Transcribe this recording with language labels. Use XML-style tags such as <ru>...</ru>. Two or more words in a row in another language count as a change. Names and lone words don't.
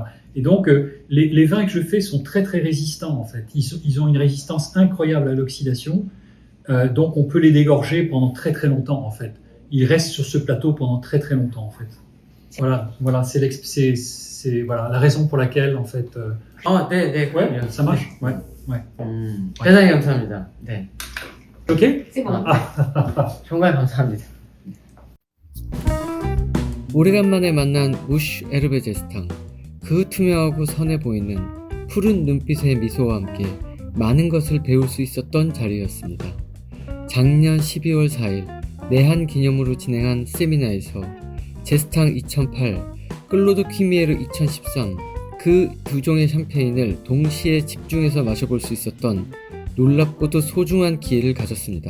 <fr>Et donc, les vins que je fais sont très très résistants en fait. Ils ont une résistance incroyable à l'oxydation. Donc, on peut les dégorger pendant très très longtemps en fait. Ils restent sur ce plateau pendant très très longtemps en fait. Voilà, c'est voilà la raison pour laquelle en fait.</fr> <ko>네,</ko> <fr>Ouais, ça marche. Ouais.</fr> <ko>대단히 감사합니다. 네.</ko> <fr>Ok. C'est bon.</fr> <ko>정말 감사합니다. 오래간만에 만난 무쉬 에르베 제스탕. 그 투명하고 선해 보이는 푸른 눈빛의 미소와 함께 많은 것을 배울 수 있었던 자리였습니다. 작년 12월 4일 내한 기념으로 진행한 세미나에서 제스탕 2008, 클로드 퀴미에르 2013 그 두 종의 샴페인을 동시에 집중해서 마셔볼 수 있었던 놀랍고도 소중한 기회를 가졌습니다.</ko>